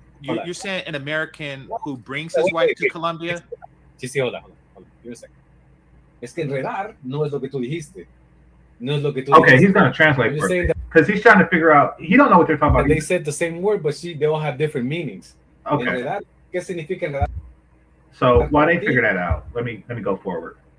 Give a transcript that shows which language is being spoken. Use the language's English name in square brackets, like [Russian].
[English] You're saying an American who brings his wife to Colombia. [Spanish] Sí, hola. [English] Give me a second. [Spanish] Es que enredar no es lo que tú dijiste. No es lo que tú [English] Okay, [Spanish] dijiste. [English] he's gonna translate for me because he's trying to figure out. He don't know what they're talking about. They said the same word, but they all have different meanings. Okay. [Spanish] Enredar, ¿qué significa enredar? [English] So while they figure that out, let me go forward.